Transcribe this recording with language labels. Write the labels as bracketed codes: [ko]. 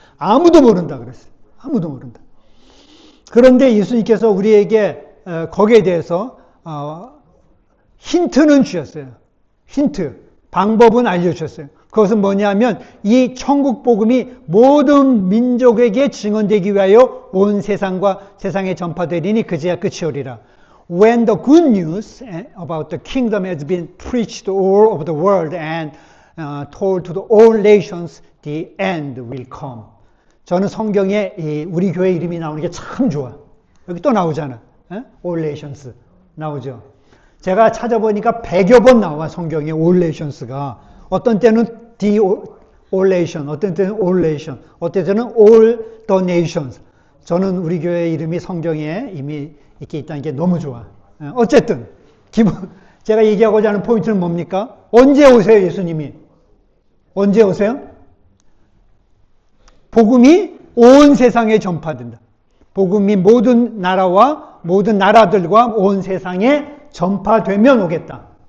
[ko] 아무도 모른다 그랬어요. 아무도 모른다. 그런데 예수님께서 우리에게 거기에 대해서 힌트는 주셨어요. 힌트, 방법은 알려주셨어요. 그것은 뭐냐면 이 천국 복음이 모든 민족에게 증언되기 위하여 온 세상에 전파되리니 그제야 끝이 오리라. [en] When the good news about the kingdom has been preached all over the world and told to all nations, the end will come. [ko] 저는 성경에 우리 교회 이름이 나오는 게 참 좋아. 여기 또 나오잖아. All nations 나오죠. 제가 찾아보니까 100여 번 나와 성경에 All nations가. 어떤 때는 the all nation, 어떤 때는 all nation, 어떤 때는 all the nations. 저는 우리 교회 이름이 성경에 이미 이렇게 있다는 게 너무 좋아. 어쨌든 제가 얘기하고자 하는 포인트는 뭡니까? 언제 오세요, 예수님이? 언제 오세요? 복음이 온 세상에 전파된다. 복음이 모든 나라와 모든 나라들과 온 세상에 전파되면 오겠다.